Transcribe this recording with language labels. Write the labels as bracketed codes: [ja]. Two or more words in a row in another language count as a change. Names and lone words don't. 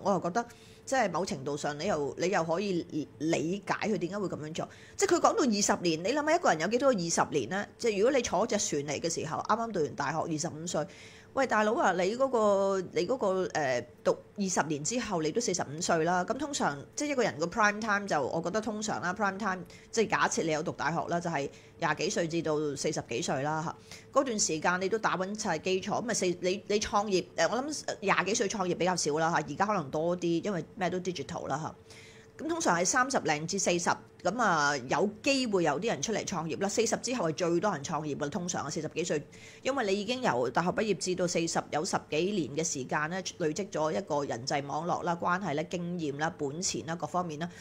[yue] 我又覺得即係某程度上你又可以理解佢點解會咁樣做。即係佢講到20年，你諗下一個人有幾多個20年咧？即係如果你坐隻船嚟嘅時候，啱啱讀完大學25歲， 喂大佬啊，你嗰個讀20年之後，你都45歲啦。咁通常即係一個人個 [en] prime time [yue] 就我覺得通常啦 ， [en] prime time [yue] 即係假設你有讀大學啦，就係廿幾歲至到40幾歲啦嚇。嗰段時間你都打穩晒基礎，咁咪你創業我諗廿幾歲創業比較少啦嚇，而家可能多啲，因為咩都 digital 啦嚇。咁通常係30零至40，咁啊有機會有啲人出嚟創業啦。40之後係最多人創業嘅，通常啊40幾歲，因為你已經由大學畢業至到40有10幾年嘅時間咧，累積咗一個人際網絡啦、關係咧、經驗啦、本錢啦各方面啦。